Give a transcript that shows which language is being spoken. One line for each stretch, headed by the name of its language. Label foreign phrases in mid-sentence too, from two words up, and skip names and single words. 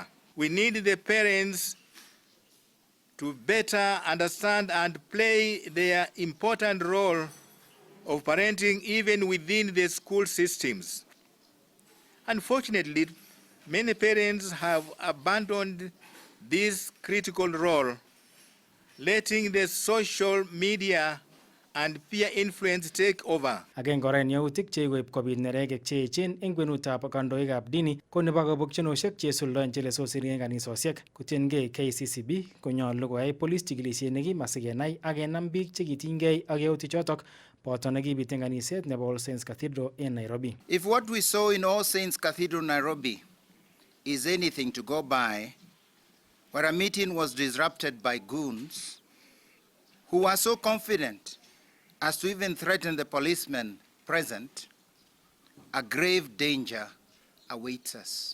English: We need the parents to better understand and play their important role of parenting even within the school systems. Unfortunately, many parents have abandoned this critical role, letting the social media and peer influence take over.
Kalenjin: Agenge kora en yautik cheikoib kobit neregek cheechen eng kwenutab kandoikab dini ko nebo kabokchinoshek chesuldoen chelesosiri eng kanisosiek. Kotiengei KCCB konyolu koyai polis chikilisiet nekim asikenai ak kenam biik chekitinygei ak yautik chotok boto nekibit eng kaniset nebo All Saints Cathedral in Nairobi.
English: If what we saw in All Saints Cathedral, Nairobi, is anything to go by, where a meeting was disrupted by goons who were so confident as to even threaten the policemen present, a grave danger awaits us.